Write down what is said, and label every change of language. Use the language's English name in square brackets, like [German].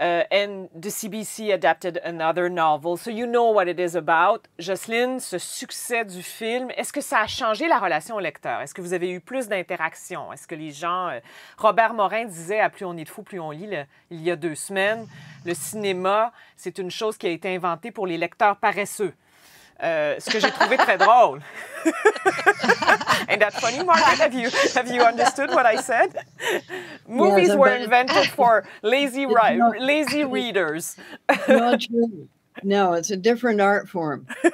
[English] and the CBC adapted another novel, so you know what it is about. [French] Jocelyne, ce succès du film, est-ce que ça a changé la relation au lecteur? Est-ce que vous avez eu plus d'interactions? Est-ce que les gens... Robert Morin disait à Plus on est de fous, plus on lit, il y a 2 semaines, le cinéma, c'est une chose qui a été inventée pour les lecteurs paresseux. Ce que j'ai trouvé très drôle. [English] Ain't that funny, Margaret? Have you understood what I said? Movies were invented for lazy readers. Not true. No, it's a different art form.